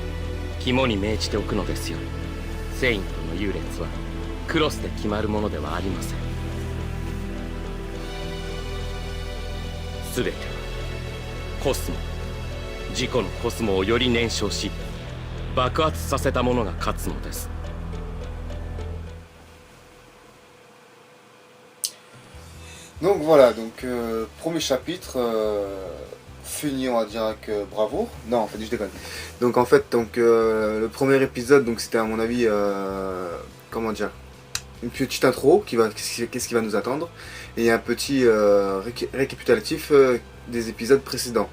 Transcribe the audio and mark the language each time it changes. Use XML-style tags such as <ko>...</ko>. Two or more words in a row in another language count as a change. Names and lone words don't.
<ja>肝に銘じておくのですよ。セイントの優劣はクロスで決まるものではありません。全てはコスモ、自己のコスモをより燃焼し爆発させたものが勝つのです。</ja> <fr>Donc voilà, donc premier chapitre fini, on va dire avec bravo. Non, en fait, je déconne. Donc en fait, le premier épisode, donc c'était à mon avis, comment dire, une petite intro qu'est-ce qui va nous attendre, et un petit récapitulatif des épisodes précédents.</fr>